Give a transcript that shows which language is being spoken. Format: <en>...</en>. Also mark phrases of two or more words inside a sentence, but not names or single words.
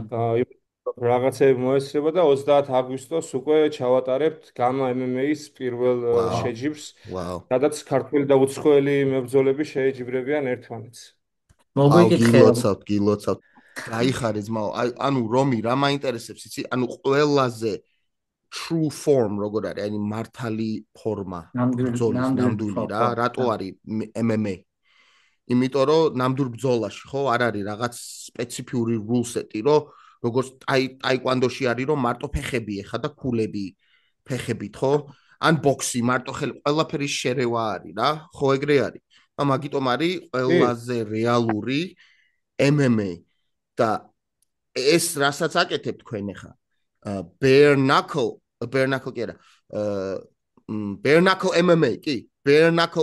<ka>რაღაცები მოესწრება და 30 აგვისტოს უკვე ჩავატარებთ გამა MMA-ის პირველ ვაუ, შეჯიბრს, ვაუ. სადაც ქართველი და უცხოელი მებრძოლები შეეჯიბრებიან ერთმანეთს. აუ, მოგვიკითხე. გილოცავთ, გილოცავთ. გაიხარე ძმაო. ანუ რომი რა მაინტერესებს, იცი? ანუ ყველაზე</ka> <en>true form</en> <ka>როგორ არის, აი მართალი ფორმა ბრძოლის ნამდვილ ნამდვილი ხო რა, ხო. რატო არის MMA? იმიტომ რომ ნამდვილ ბრძოლაში ხო არ არის რაღაც სპეციფიური</ka> <en>rule set-ი,</en> <ka>რომ როგორც ტაიკვანდოში არის, რომ მარტო ფეხები ეხა და ქულები ფეხებით, ხო? ან ბოქსი მარტო ხელი, ყველაფერი შერევა არის რა, ხო ეგრე არის. მაგიტომ არის კი, ყველაზე რეალური MMA და ეს რასაც აკეთებ თქვენ ახლა</ka> <en>bare knuckle</en> <ka>კი არა</ka> <en>bare knuckle MMA</en> <ka>კი</ka> <en>bare knuckle</en>